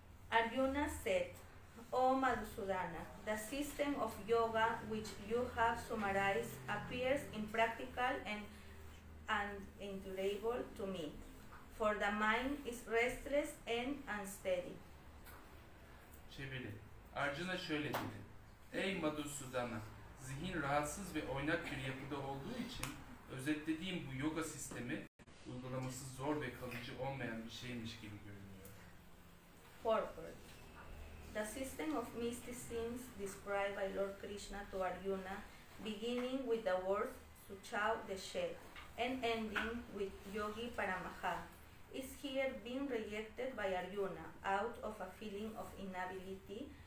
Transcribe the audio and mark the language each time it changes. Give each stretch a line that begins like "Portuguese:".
English: Arjuna said, O Madhusūdana, the system of yoga which you have summarized appears impractical and unendurable to me, for the mind is restless and unsteady.
Turkish: Çeviri. Arjuna şöyle dedi. Ey Madhusūdana, zihin rahatsız ve oynak bir yapıda olduğu için özetlediğim bu yoga sistemi uygulaması zor ve kalıcı olmayan bir şeymiş gibi görünüyor.
English: Purport. The system of mysticism described by Lord Krishna to Arjuna, beginning with the word Suchau the Shed and ending with Yogi Paramaha, is here being rejected by Arjuna out of a feeling of inability.